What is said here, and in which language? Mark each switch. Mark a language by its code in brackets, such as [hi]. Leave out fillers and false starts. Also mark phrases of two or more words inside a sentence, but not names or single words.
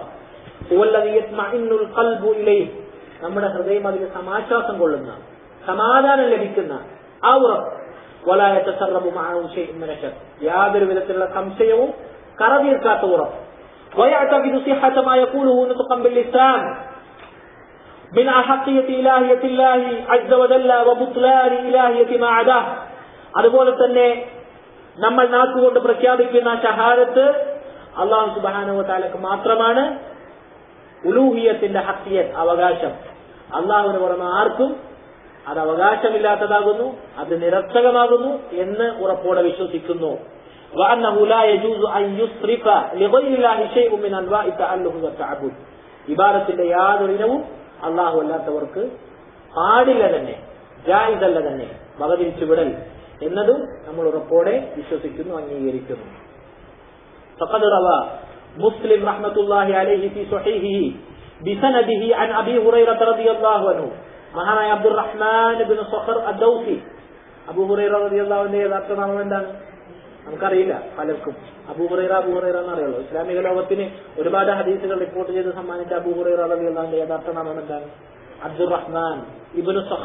[ar] الذي يطمئن القلب إليه, [ml] നമ്മുടെ ഹൃദയം അതിൽ സമാശ്വാസം കൊള്ളുന്ന, സമാധാനം ലഭിക്കുന്ന ആ ഉറപ്പ്. [ar] ولا يتسرب معه شيء من شك, [ml] യാതൊരു വിധത്തിലുള്ള സംശയവും കറതീർക്കാത്ത ഉറപ്പ്. [ar] ويعتقد صحة ما يقوله نطقا باللسان من أحقية إلهية الله عز وجل وبطلان إلهية ما عداه. [ml] അതുപോലെ തന്നെ നമ്മൾ നാക്കുകൊണ്ട് പ്രഖ്യാപിക്കുന്ന ഷഹാദത്ത് [ar] الله سبحانه وتعالى [ml] മാത്രമാണ്. ഉലൂഹിയത്തിന്റെ ഹഖിയത്ത്, അവകാശം അല്ലാഹുവിന് പുറമെ ആർക്കും അത് അവകാശമില്ലാത്തതാകുന്നു, അത് നിരർത്ഥകമാകുന്നു എന്ന് ഉറപ്പോടെ വിശ്വസിക്കുന്നു. [ar] وأنه لا يجوز أن يصرف لغير الله شيء من أنواع التأله والتعبد. [ml] ഇബാദത്തിന്റെ യാതൊരു ഇനവും അള്ളാഹു അല്ലാത്തവർക്ക് പാടില്ല തന്നെ, ജായിസല്ല തന്നെ, വകതിരിച്ചു വിടൽ എന്നതും നമ്മൾ ഉറപ്പോടെ വിശ്വസിക്കുന്നു, അംഗീകരിക്കുന്നു. [ar] فقد روى مسلم رحمة الله عليه في صحيحه بسنده عن أبي هريرة رضي الله عنه. [ml] മഹാനായ അബ്ദുറഹ്മാൻ ഇബ്നു സഖർ അദ്ദൗസി, അബൂ ഹുറൈറ [ar] رضي الله عنه [ml] യഥാർത്ഥ നാമം എന്താണ് നമുക്കറിയില്ല. പലർക്കും അബൂ ഹുറൈറ എന്നറിയുള്ളൂ. ഇസ്ലാമിക ലോകത്തിന് ഒരുപാട് ഹദീസുകൾ റിപ്പോർട്ട് ചെയ്ത് സമ്മാനിച്ച അബൂ ഹുറൈറ [ar] رضي الله عنه [ml] യഥാർത്ഥ നാമം എന്താണ്? അബ്ദുറഹ്മാൻ ഇബ്നു സഖർ.